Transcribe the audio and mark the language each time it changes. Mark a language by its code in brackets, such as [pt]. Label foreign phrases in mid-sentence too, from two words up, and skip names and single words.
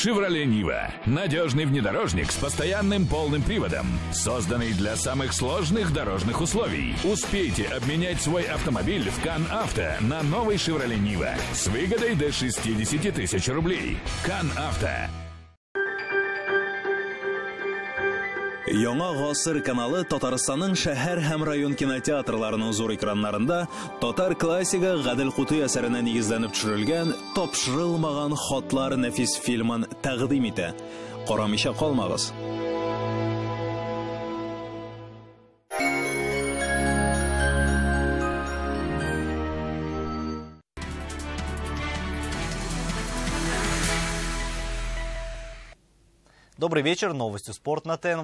[ru] Chevrolet Niva. Надежный внедорожник с постоянным полным приводом. Созданный для самых сложных дорожных условий. Успейте обменять свой автомобиль в CanAuto на новый Chevrolet Niva с выгодой до 60 тысяч рублей. CanAuto. [tt] Яңа гасыр каналы Татарстанның шәһәр һәм район кинотеатрларының зур экраннарында татар классига Гадел Кутый әсәренә нигезләнеп төшерелгән Тапшырылмаган хатлар нәфис фильмын тәкъдим итә. Карамыйча калмагыз. [ru] Добрый вечер. Новости спорт на ТНВ.